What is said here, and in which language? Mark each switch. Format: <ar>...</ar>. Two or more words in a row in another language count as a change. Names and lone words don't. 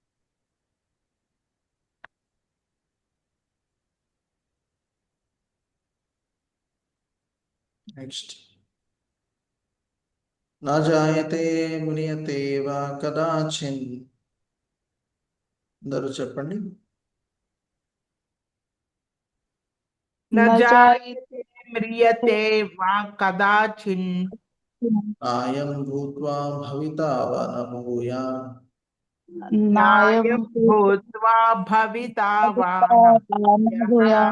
<te>నెక్స్ట్,</te> <sa>నా జాయతే మ్రియతే వా కదాచిన్.</sa> <te>అందరూ చెప్పండి.</te> <sa>न जायते म्रियते वा कदाचिन् नायं भूत्वा भविता वा न भूयात् नायं भूत्वा भविता वा न भूयात्</sa>